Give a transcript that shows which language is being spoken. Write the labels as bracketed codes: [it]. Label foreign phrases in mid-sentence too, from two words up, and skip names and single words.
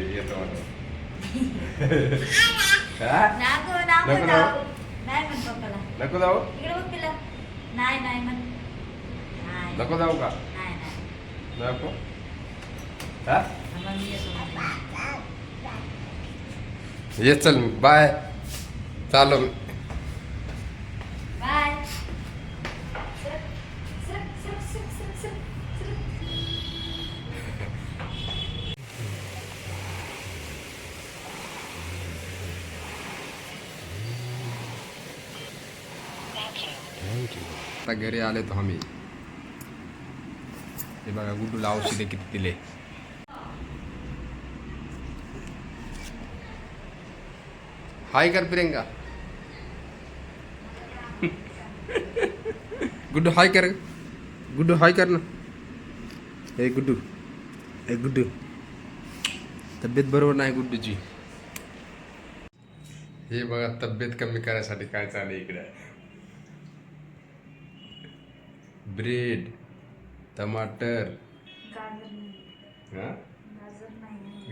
[mr] येतो म्हणून. हा? नको नको नको जाऊ. जाऊ. नाही म्हण पप्पाला. नको जाऊ. इकडे बघ तिला. नाही नाही म्हण. नाही नको जाऊ का? नाही नाही. नको. हा आम्हाला मी येतो म्हणे. ये चल. बाय. चालो. बाय. सरक, सरक, सरक, सरक, सरक, सरक, सरक. आता घरी आले तो आम्ही. हे बघा गुड्डूला औषधे किती दिले. हाय कर प्रियंका. गुड्डू हाय कर. गुड्डू हाय कर ना. ए गुड्डू, ए गुड्डू, तब्येत बरोबर नाही गुड्डूची. हे बघा तब्येत कमी करण्यासाठी काय चालू इकडे. ब्रेड, टमाटर, गाजर नाही. हा गाजर नाही.